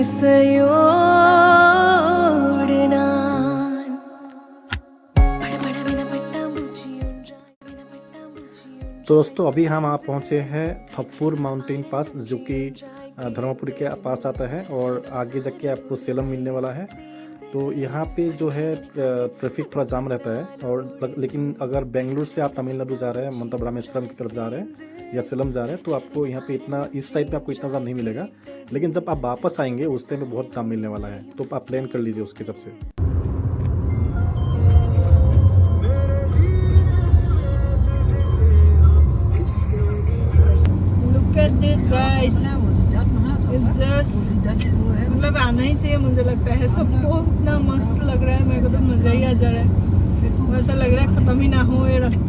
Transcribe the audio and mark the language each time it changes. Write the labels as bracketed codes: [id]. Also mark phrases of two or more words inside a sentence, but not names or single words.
[ta] இசையோடு நான் படபடவென பட்டாம்பூச்சி ஒன்றாய்। [hi] तो दोस्तों, अभी हम आप पहुंचे हैं थप्पूर [en] mountain pass, [hi] जो कि धर्मपुर के पास आता है और आगे जाके आपको सेलम मिलने वाला है। तो यहाँ पे जो है ट्रैफिक थोड़ा जाम रहता है और लेकिन अगर बेंगलुरु से आप तमिलनाडु जा रहे हैं, मतलब रामेश्वरम की तरफ जा रहे हैं या सेलम जा रहे हैं, तो आपको यहाँ पे इतना इस साइड पे आपको इतना जाम नहीं मिलेगा। लेकिन जब आप वापस आएंगे उस टाइम में बहुत जाम मिलने वाला है, तो आप प्लान कर लीजिए उसके हिसाब से। [en] Look at this guys, it's just [hi] मतलब आना ही चाहिए मुझे लगता है। सबको इतना मस्त लग रहा है, मेरे को तो मजा ही आ जा रहा है। ऐसा लग रहा है खत्म ही ना हो ये रास्ता।